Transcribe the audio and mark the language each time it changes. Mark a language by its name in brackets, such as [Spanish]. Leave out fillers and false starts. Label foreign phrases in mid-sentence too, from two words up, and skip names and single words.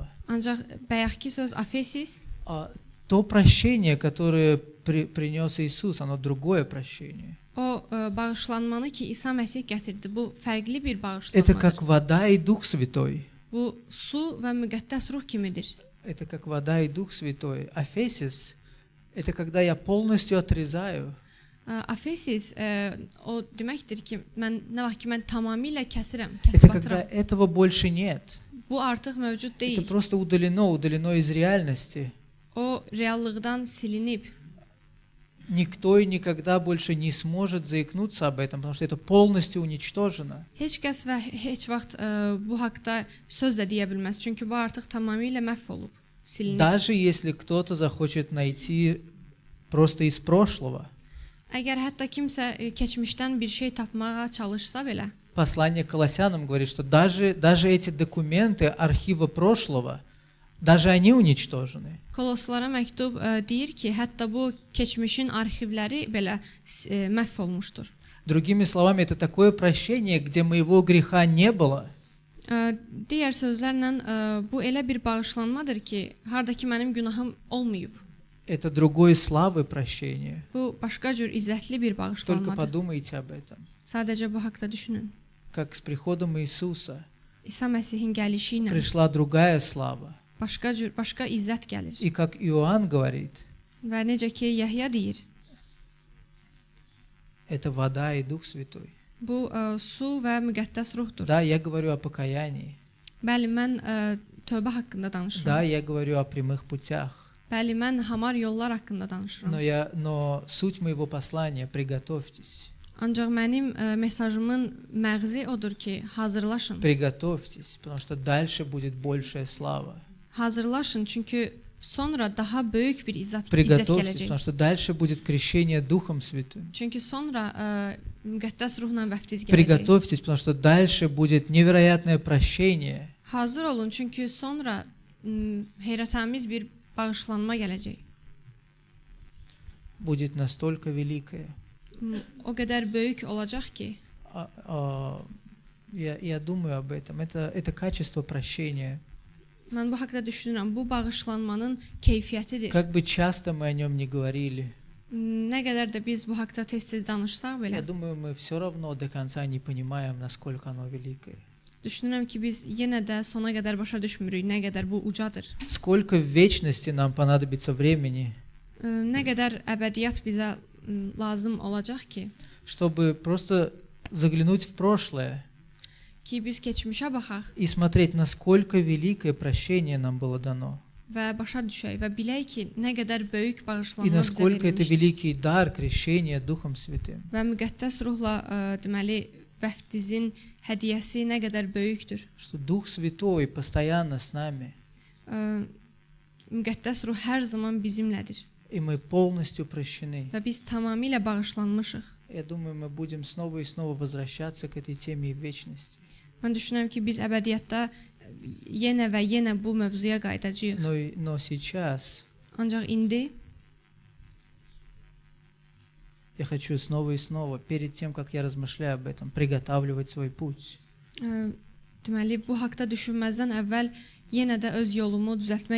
[Azerbaijani] Ancaq bayaqki söz afesis, [Russian] То прощение, которое принес Иисус, оно другое прощение. [Azerbaijani] o bağışlanmanı ki, İsa Məsih gətirdi. Bu fərqli bir [Russian] Это [Azerbaijani] bağışlanmadır. [Russian] как вода и Дух Святой. [Azerbaijani] Bu su və müqəddəs ruh kimidir. [Russian] Это как вода и Дух Святой. Афесис – это когда я полностью отрезаю. [Azerbaijani] Afesis o deməkdir ki, mən nə vaxt ki mən tamamilə kəsirəm, [Russian] Это [Azerbaijani] kəsib [Russian] когда [Azerbaijani] atıram. [Russian] этого больше нет. [Azerbaijani] Bu artıq mövcud [Russian] Это [Azerbaijani] deyil. [Russian] просто удалено из реальности. [Azerbaijani] O reallıqdan silinib. [Russian] никто и никогда больше не сможет заикнуться об этом, потому что это полностью уничтожено. [Azerbaijani] Heç kəs və heç vaxt bu haqqda söz də deyə bilməz, çünki bu artıq tamamilə məhv olub, silinib. [Russian] Даже если кто-то захочет найти просто из прошлого. [Azerbaijani] Əgər hətta kimsə keçmişdən bir şey tapmağa çalışsa belə, [Russian] Послание к Колоссянам говорит, что даже эти документы архива прошлого, даже они уничтожены. [Azerbaijani] Koloslara məktub deyir ki, hətta bu keçmişin arxivləri belə məhv olmuşdur. [Russian] Другими словами, это такое прощение, где моего греха не было, [Azerbaijani] Digər sözlərlə bu elə bir bağışlanmadır ki, hardakı mənim günahım olmayıb. [Russian] это другой славы прощение. [Azerbaijani] Bu başqa cür izzətli bir [Russian] Только [Azerbaijani] bağışlanmadır. [Russian] подумайте об этом. [Azerbaijani] Sadəcə bu haqqda düşünün. [Russian] Как с приходом Иисуса [Azerbaijani] İsa Məsihin gəlişi ilə [Russian] пришла другая слава. [Azerbaijani] başqa izzət gəlir. [Russian] И как Иоанн говорит, [Azerbaijani] Və necə ki Yəhya deyir, [Russian] это вода и Дух Святой. [Azerbaijani] bu su və müqəddəs ruhdur. [Russian] Да, я говорю о покаянии. [Azerbaijani] Bəli, mən tövbə haqqında danışıram. [Russian] Да, я говорю о прямых путях. [Azerbaijani] Bəli, mən hamar yollar haqqında danışıram. [Russian] Но суть моего послания, приготовьтесь. [Azerbaijani] Ancaq mənim mesajımın məğzi odur ki, hazırlaşın. [Russian] Приготовьтесь, потому что дальше будет большая слава. [Azerbaijani] Hazırlaşın, çünki sonra daha böyük bir izzət [Russian] Приготовьтесь, [Azerbaijani] gələcək. [Russian] потому что дальше будет крещение Духом Святым. [Azerbaijani] Çünki sonra müqəddəs ruhla vəftiz gələcək. [Russian] Приготовьтесь, потому что дальше будет невероятное прощение. [Azerbaijani] Hazır olun, çünki sonra heyrətamiz bir bağışlanma gələcək. [Russian] Будет настолько великое. [Azerbaijani] O qədər böyük olacaq ki, [Russian] Я думаю об этом. Это качество прощения. [Azerbaijani] mən bu haqqda düşünürəm. Bu bağışlanmanın keyfiyyətidir. [Russian] Как бы часто мы о нем не говорили, [Azerbaijani] Nə qədər də biz bu haqqda tez-tez danışsaq belə, [Russian] я думаю, мы все равно до конца не понимаем, насколько оно великое. [Azerbaijani] düşünürəm ki, biz yenə də sona qədər başa düşmürük nə qədər bu ucadır. [Russian] Сколько в вечности нам понадобится времени, [Azerbaijani] Nə qədər əbədiyyat bizə lazım olacaq ki, [Russian] чтобы просто заглянуть в прошлое [Azerbaijani] ki biz keçmişə baxaq [Russian] и смотреть, насколько великое прощение нам было дано. [Azerbaijani] və başa düşək və bilək ki, nə qədər böyük [Russian] И [Azerbaijani] bağışlanma bizə [Russian] насколько это [Azerbaijani] verilmişdir. [Russian] великий дар крещения Духом Святым. [Azerbaijani] Və müqəddəs ruhla deməli vəftizin hədiyyəsi nə qədər böyükdür. [Russian] Что Дух Святой постоянно с нами, [Azerbaijani] Müqəddəs ruh hər zaman bizimlədir [Russian] и мы полностью прощены. [Azerbaijani] və biz tamamilə bağışlanmışıq. [Russian] Я думаю, мы будем снова и снова возвращаться к этой теме в вечности. [Azerbaijani] Mən düşünürəm ki, biz əbədiyyatda yenə və yenə bu mövzuya qayıdacağıq. [Russian] Но сейчас [Azerbaijani] Ancaq indi [Russian] я хочу снова и снова, перед тем, как я размышляю об этом, приготавливать свой путь. [Azerbaijani] deməli bu haqqda düşünməzdən əvvəl yenə də öz yolumu düzəltmək